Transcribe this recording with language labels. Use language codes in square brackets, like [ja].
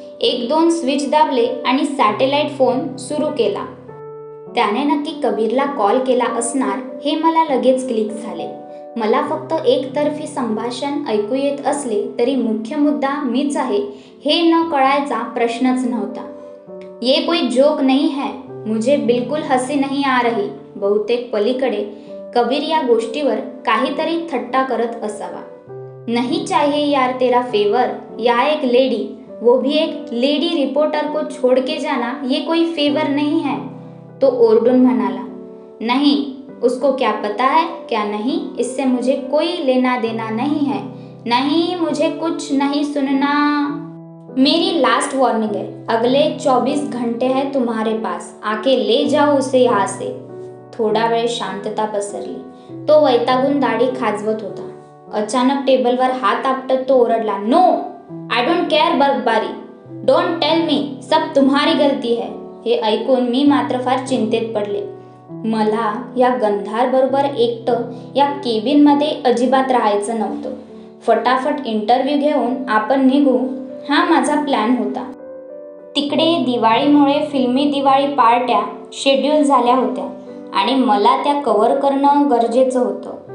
[mr] 1-2 switch दाबले आणि satellite phone सुरू केला. त्याने नक्की कबीरला कॉल केला असणार हे मला लगेच क्लिक झाले. मला फक्त एकतर्फी संभाषण ऐकू येत असले तरी मुख्य मुद्दा मीच आहे हे न कळायचा प्रश्नच नव्हता. [hi] ये कोई जोक नहीं है, मुझे बिल्कुल हसी नहीं आ रही. [mr] बहुतेक पलीकडे कबीर या गोष्टीवर काहीतरी थट्टा करत असावा. [hi] नहीं चाहिए यार तेरा फेवर, या एक लेडी, वो भी एक लेडी रिपोर्टर को छोड़ के जाना ये कोई फेवर नहीं है, [mr] तो ओरडून म्हणाला. [hi] नहीं, उसको क्या पता है क्या नहीं, इससे मुझे कोई लेना देना नहीं है. नहीं, मुझे कुछ नहीं सुनना. मेरी लास्ट वार्निंग है. अगले 24 घंटे है तुम्हारे पास. आके ले जाओ उसे यहाँ से. [mr] थोडा वेळ शांतता पसरली. तो वैतागून दाढी खाजवत होता. अचानक टेबलवर हात आपटत तो ओरडला. [en] No, I don't care बर्बारी. Don't tell me, [hi] सब तुम्हारी गलती है. [mr] हे ऐकून मी मात्र फार चिंतेत पडले. मला या गंधारबरोबर एकटं या केबिनमध्ये अजिबात राहायचं नव्हतं. फटाफट इंटरव्ह्यू घेऊन आपण निघू हा माझा प्लॅन होता. तिकडे दिवाळीमुळे फिल्मी दिवाळी पार्ट्या शेड्यूल झाल्या होत्या आणि मला त्या कव्हर करणं गरजेचं होतं.